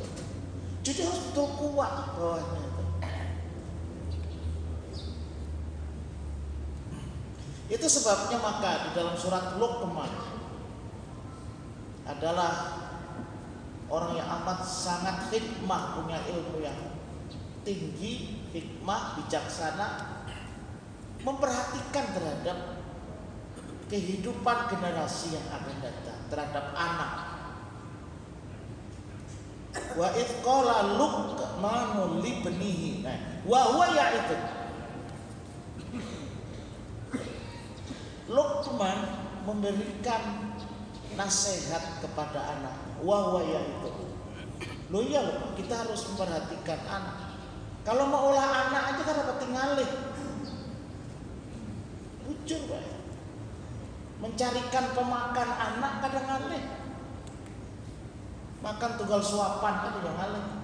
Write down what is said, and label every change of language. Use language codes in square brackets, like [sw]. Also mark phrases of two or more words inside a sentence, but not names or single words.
[id] Jadi harus betul kuat bawahnya itu. Itu sebabnya maka di dalam surat Luqman adalah orang yang amat sangat hikmah, punya ilmu yang tinggi, hikmah, bijaksana, memperhatikan terhadap kehidupan generasi yang akan datang, terhadap anak. [ar] وإذ قال لقمان لابنه وهو يعظه. [id] Luqman memberikan nasihat kepada anak. [ar] وهو يعظه. [id] Loh iya loh, kita harus memperhatikan anak. Kalau mau olah anak aja kan dapat tinggalin. Jujur Pak. Mencarikan pemakan anak kadang ngalih. Makan tunggal suapan kan juga ngalih.